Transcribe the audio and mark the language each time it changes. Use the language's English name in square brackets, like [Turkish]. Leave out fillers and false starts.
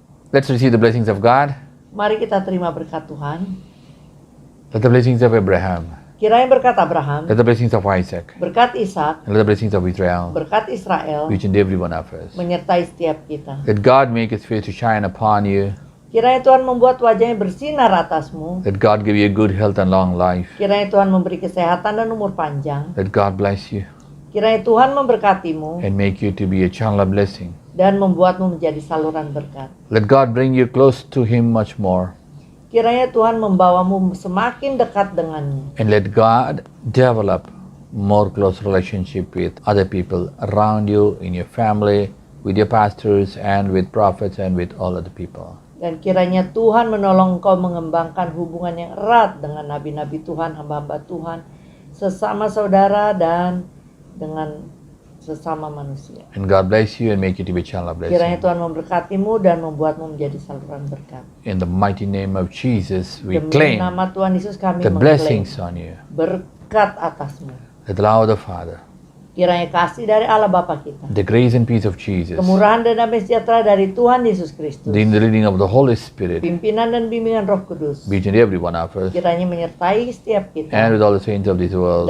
[English] Let's receive the blessings of God. [Indonesian] Mari kita terima berkat Tuhan. [English] Let the blessings of Abraham, [Indonesian] Kiranya berkat Abraham, [English] let the blessings of Isaac, [Indonesian] berkat Ishak, [English] and let the blessings of Israel [Indonesian] berkat Israel [English] reach into every one of us. [Indonesian] menyertai setiap kita. [English] Let God make His face to shine upon you. [Indonesian] Kiranya Tuhan membuat wajahnya bersinar atasmu. [English] Let God give you a good health and long life. [Indonesian] Kiranya Tuhan memberi kesehatan dan umur panjang. [English] Let God bless you [Indonesian] Kiranya Tuhan memberkatimu [English] and make you to be a channel of blessing. [Indonesian] dan membuatmu menjadi saluran berkat. [English] Let God bring you close to Him much more. [Indonesian] Kiranya Tuhan membawamu semakin dekat dengannya. [English] And let God develop more close relationship with other people around you, in your family, with your pastors, and with prophets, and with all other people. [Indonesian] Dan kiranya Tuhan menolong engkau mengembangkan hubungan yang erat dengan nabi-nabi Tuhan, hamba-hamba Tuhan, sesama saudara dan dengan sesama manusia. [English] And God bless you and make you to be a child of [Indonesian] Kiranya Tuhan memberkatimu dan membuatmu menjadi saluran berkat. [English] In the mighty name of Jesus, we [Indonesian] Demi [English] claim [Indonesian] nama Tuhan Yesus kami [English] the [Indonesian] mengklaim [English] blessings on you. [Indonesian] berkat atasmu. [English] The love of the Father, [Indonesian] Kiranya kasih dari Allah Bapa kita, [English] the grace and peace of Jesus, [Indonesian] kemurahan dan damai sejahtera dari Tuhan Yesus Kristus, [English] the leading of the Holy Spirit, [Indonesian] pimpinan dan bimbingan Roh Kudus, [English] be with every one of us, [Indonesian] kiranya menyertai setiap [English] and [Indonesian] kita [English] with all the saints of this world,